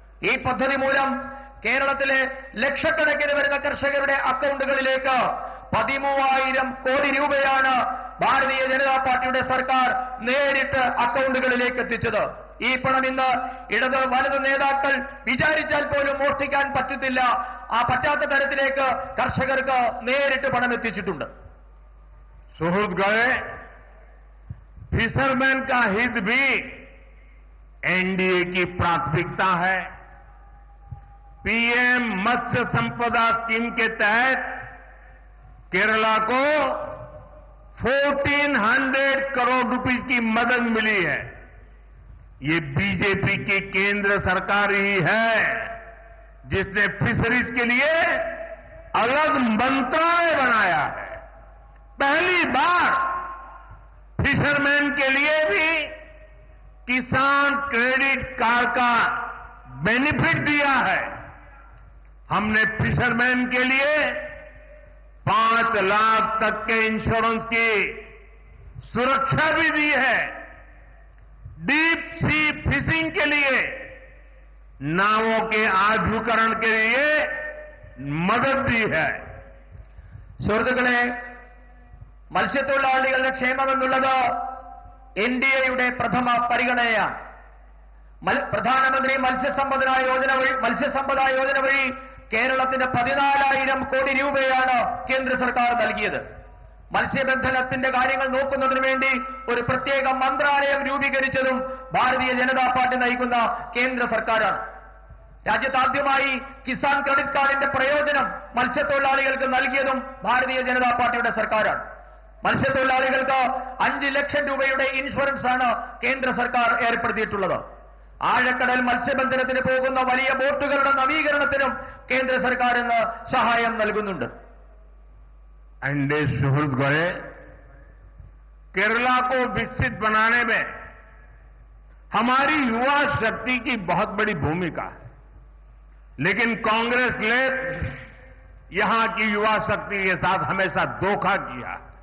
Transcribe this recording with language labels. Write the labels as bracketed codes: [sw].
[ml] ഈ പദ്ധതി മൂലം കേരളത്തിലെ ലക്ഷക്കണക്കിന് വരുന്ന കർഷകരുടെ അക്കൗണ്ടുകളിലേക്ക് 13,000 കോടി രൂപയാണ് ഭാരതീയ ജനതാ പാർട്ടിയുടെ സർക്കാർ നേരിട്ട് അക്കൗണ്ടുകളിലേക്ക് എത്തിച്ചത്. ഈ പണം ഇന്ന് ഇടത് വലതു നേതാക്കൾ വിചാരിച്ചാൽ പോലും മോഷ്ടിക്കാൻ പറ്റത്തില്ല. ആ പറ്റാത്ത തരത്തിലേക്ക് കർഷകർക്ക് നേരിട്ട് പണം എത്തിച്ചിട്ടുണ്ട്. [hi] सुहृद गए फिशरमैन का हित भी एनडीए की प्राथमिकता है। पीएम मत्स्य संपदा स्कीम के तहत केरला को 1400 करोड़ रुपए की मदद मिली है। ये बीजेपी की केंद्र सरकार ही है जिसने फिशरीज के लिए अलग मंत्रालय बनाया है। पहली बार फिशरमैन के लिए भी किसान क्रेडिट कार्ड का बेनिफिट दिया है। हमने फिशरमैन के लिए 5 लाख तक के इंश्योरेंस की सुरक्षा भी दी है। डीप सी फिशिंग के लिए नावों के आधुनिकीकरण के लिए മദത് दी है। [ml] സുഹൃത്തുക്കളെ, മത്സ്യത്തൊഴിലാളികളുടെ ക്ഷേമമെന്നുള്ളത് എൻഡിഎയുടെ പ്രഥമ പരിഗണനയാണ്. പ്രധാനമന്ത്രി മത്സ്യസമ്പദ യോജന വഴി കേരളത്തിന് 14,000 കോടി രൂപയാണ് കേന്ദ്ര സർക്കാർ നൽകിയത്. മത്സ്യബന്ധനത്തിന്റെ കാര്യങ്ങൾ നോക്കുന്നതിന് വേണ്ടി ഒരു പ്രത്യേക മന്ത്രാലയം രൂപീകരിച്ചതും ഭാരതീയ ജനതാ പാർട്ടി നയിക്കുന്ന കേന്ദ്ര സർക്കാരാണ്. രാജ്യത്താദ്യമായി കിസാൻ ക്രെഡിറ്റ് കാർഡിന്റെ പ്രയോജനം മത്സ്യത്തൊഴിലാളികൾക്ക് നൽകിയതും ഭാരതീയ ജനതാ പാർട്ടിയുടെ സർക്കാരാണ്. മത്സ്യത്തൊഴിലാളികൾക്ക് 5 ലക്ഷം രൂപയുടെ ഇൻഷുറൻസ് ആണ് കേന്ദ്ര സർക്കാർ ഏർപ്പെടുത്തിയിട്ടുള്ളത്. ആഴക്കടൽ മത്സ്യബന്ധനത്തിന് പോകുന്ന വലിയ ബോട്ടുകളുടെ നവീകരണത്തിനും കേന്ദ്ര സർക്കാർ ഇന്ന് സഹായം നൽകുന്നുണ്ട്. [hi] एनडीए सुहृद गए केरला को विकसित बनाने में हमारी युवा शक्ति की बहुत बड़ी भूमिका है, लेकिन कांग्रेस ने यहां की युवा शक्ति के साथ हमेशा धोखा किया।